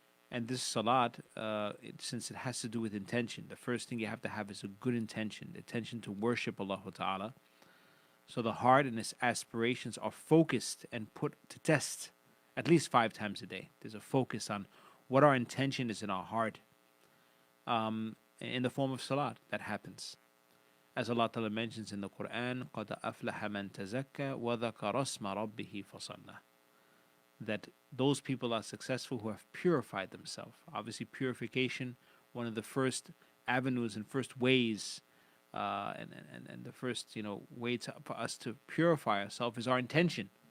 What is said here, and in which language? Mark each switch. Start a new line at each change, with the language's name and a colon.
English: And this salat, since it has to do with intention, the first thing you have to have is a good intention, the intention to worship Allah Ta'ala. So the heart and its aspirations are focused and put to test at least 5 times a day. There's a focus on what our intention is in our heart. In the form of salat, that happens. As Allah Ta'ala mentions in the Quran,
Arabic: قَدْ أَفْلَحَ مَنْ تَزَكَّى وَذَكَرَ اسْمَ رَبِّهِ فَصَلَّى.
English: That those people are successful who have purified themselves. Obviously, purification, one of the first avenues and first ways, and the first way for us to purify ourselves is our intention.